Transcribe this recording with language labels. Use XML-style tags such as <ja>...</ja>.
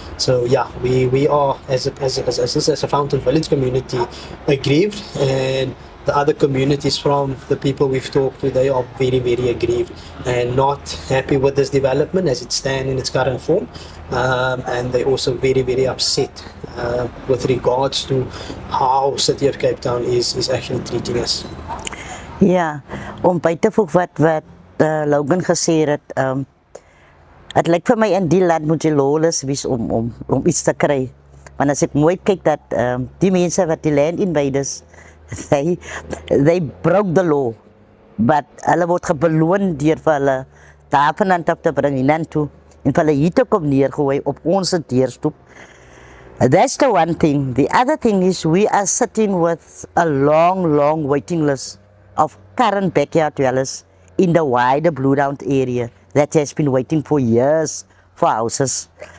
<en>So we are as a Fountain Village community aggrieved, and the other communities from the people we've talked to, they are very, very aggrieved and not happy with this development as it stands in its current form. And they're also very, very upset with regards to how City of Cape Town is actually treating us.</en> <af>Ja, om by te voeg wat Logan gesê het, het lyk vir my in die land moet jy lawless wees om iets te kry. Want as ek mooi kyk dat die mense wat die land invaders,</af> <en>they broke the law, but</en> <af>hulle word gebeloon deur vir hulle daarvanaf af te bring hiernatoe en vir hulle hier te kom neergooi op ons deurstoep.</af> <en>That's the one thing. The other thing is we are sitting with a long waiting list of current backyard dwellers in the wider Blue Downs area that has been waiting for years for houses.</en>